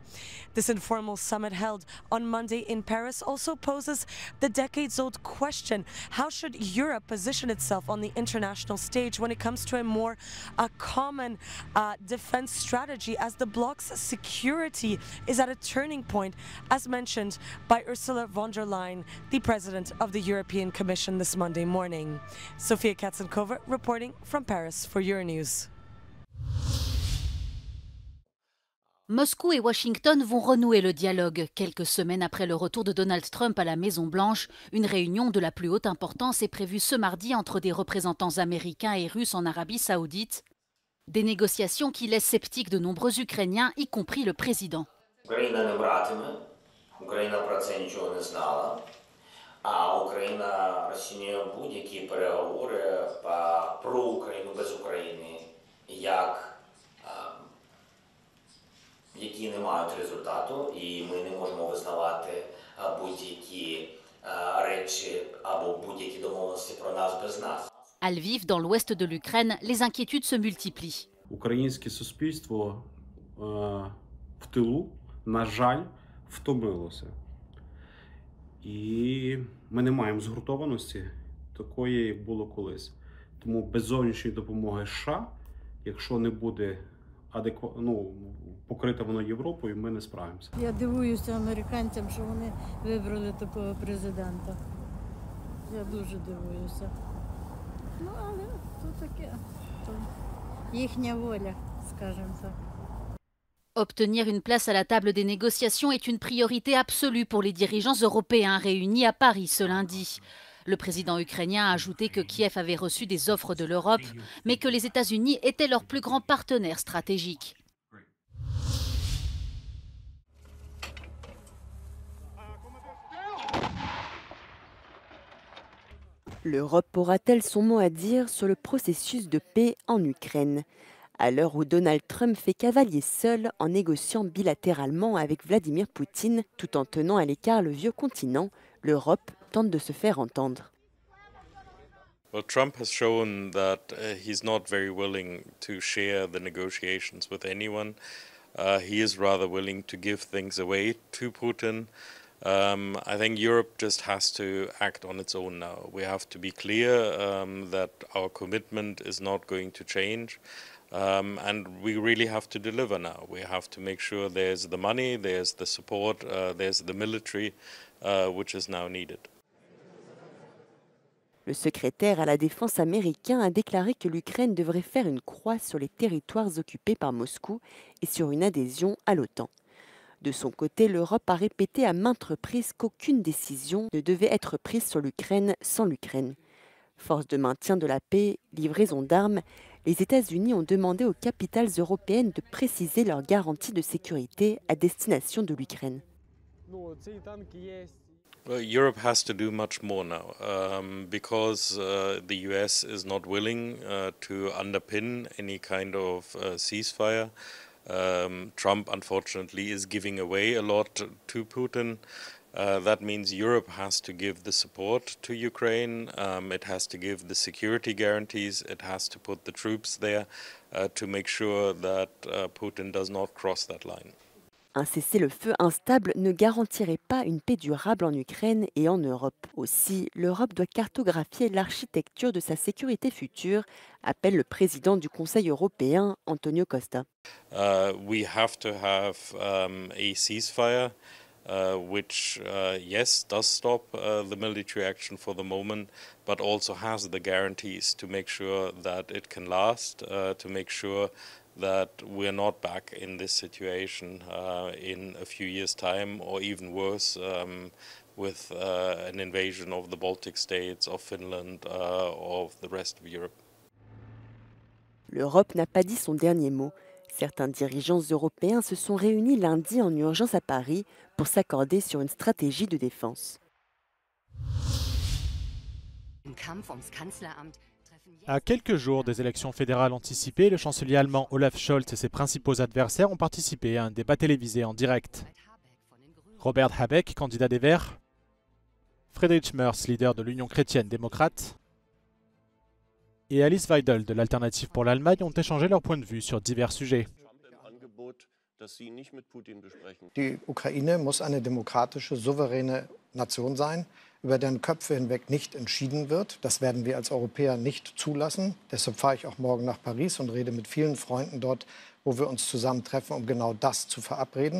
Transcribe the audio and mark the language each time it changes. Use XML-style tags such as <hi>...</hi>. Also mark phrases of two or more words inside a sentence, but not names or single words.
<en>This informal summit held on Monday in Paris also poses the decades-old question: how should Europe position itself on the international stage when it comes to a more common defense strategy, as the bloc's security is at a turning point, as mentioned by Ursula von der Leyen, the president of the European Commission, this Monday morning. Sofia Katzenkova reporting from Paris for Euronews.</en> <fr>Moscou et Washington vont renouer le dialogue. Quelques semaines après le retour de Donald Trump à la Maison-Blanche, une réunion de la plus haute importance est prévue ce mardi entre des représentants américains et russes en Arabie Saoudite. Des négociations qui laissent sceptiques de nombreux Ukrainiens, y compris le président.</fr> <uk>Україна не братиме, Україна про це нічого не знала, а Україна розцінює будь-які переговори про Україну без України які не мають результату, і ми не можемо визнавати будь-які речі або будь-які домовленості про нас без нас.</uk> <fr>À Lviv, dans l'ouest de l'Ukraine, les inquiétudes se multiplient.</fr> <uk>Українське суспільство в тилу, на жаль, втомилося. І ми не маємо згуртованості такої, як було колись. Тому без зовнішньої допомоги США, якщо не буде покрите воно Європою, ми не справимося. Я дивуюся американцям, що вони вибрали такого президента. Я дуже дивуюся. Ну, але то таке, то їхня воля, скажімо так.</uk> <fr>Obtenir une place à la table des négociations est une priorité absolue pour les dirigeants européens réunis à Paris ce lundi. Le président ukrainien a ajouté que Kiev avait reçu des offres de l'Europe, mais que les États-Unis étaient leur plus grand partenaire stratégique. L'Europe aura-t-elle son mot à dire sur le processus de paix en Ukraine ? À l'heure où Donald Trump fait cavalier seul en négociant bilatéralement avec Vladimir Poutine, tout en tenant à l'écart le vieux continent, l'Europe tente de se faire entendre.</fr> <en>Well, Trump has shown that he's not very willing to share the negotiations with anyone. He is rather willing to give things away to Putin. I think Europe just has to act on its own now. We have to be clear that our commitment is not going to change. And we really have to deliver now. We have to make sure there's the money, there's the support, there's the military, which is now needed.</en> <fr>Le secrétaire à la défense américain a déclaré que l'Ukraine devrait faire une croix sur les territoires occupés par Moscou et sur une adhésion à l'OTAN. De son côté, l'Europe a répété à maintes reprises qu'aucune décision ne devait être prise sur l'Ukraine sans l'Ukraine. Force de maintien de la paix, livraison d'armes, les États-Unis ont demandé aux capitales européennes de préciser leurs garanties de sécurité à destination de l'Ukraine.</fr> <en>Well, Europe has to do much more now because the US is not willing to underpin any kind of ceasefire. Trump, unfortunately, is giving away a lot to Putin. That means Europe has to give the support to Ukraine, it has to give the security guarantees, it has to put the troops there to make sure that Putin does not cross that line.</en> <fr>Un cessez-le-feu instable ne garantirait pas une paix durable en Ukraine et en Europe. Aussi, l'Europe doit cartographier l'architecture de sa sécurité future, appelle le président du Conseil européen, Antonio Costa.</fr> <en>We have to have a ceasefire, which, yes, does stop the military action for the moment, but also has the guarantees to make sure that it can last, to make sure that we're not back in this situation in a few years' time, or even worse, with an invasion of the Baltic states, of Finland, of the rest of Europe.</en> <fr>L'Europe n'a pas dit son dernier mot. Certains dirigeants européens se sont réunis lundi en urgence à Paris pour s'accorder sur une stratégie de défense. À quelques jours des élections fédérales anticipées, le chancelier allemand Olaf Scholz et ses principaux adversaires ont participé à un débat télévisé en direct. Robert Habeck, candidat des Verts, Friedrich Merz, leader de l'Union chrétienne démocrate, et Alice Weidel de l'Alternative pour l'Allemagne ont échangé leurs points de vue sur divers sujets.</fr> <de>Die Ukraine muss eine demokratische, souveräne Nation sein, über deren Köpfe hinweg nicht entschieden wird. Das werden wir als Europäer nicht zulassen. Deshalb fahre ich auch morgen nach Paris und rede mit vielen Freunden dort, wo wir uns zusammentreffen, um genau das zu verabreden.</de>